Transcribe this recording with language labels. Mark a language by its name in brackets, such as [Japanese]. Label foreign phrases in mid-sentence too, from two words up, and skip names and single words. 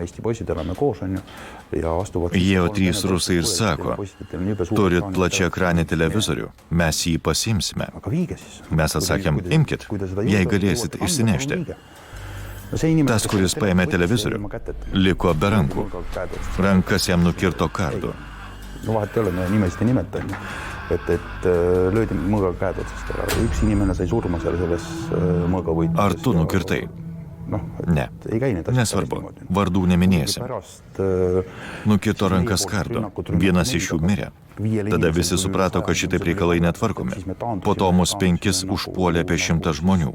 [Lithuanian] Įėjo 3 rusai ir sako, turit plačią ekranį televizorių, mes jį pasimsime. Mes atsakėm, imkit, jei galėsit išsinešti. Tas, kuris paėmė televizorių, liko be rankų. Rankas jam nukirto kardu. [Estonian] Vahet ei ole, me nimesid ei nimeta, et löödi mõõgaga käed otsast ära. Üks inimene sai surma selles mõõgavõitlus. [Lithuanian] Ar tu nukirtai? Ne, nesvarbu, vardų neminėsim. Nukirto rankas kardu, vienas iš jų mirė. Tada visi suprato, kad šitaip reikalai netvarkomi. Po to mus 5 užpuolė apie 100 žmonių.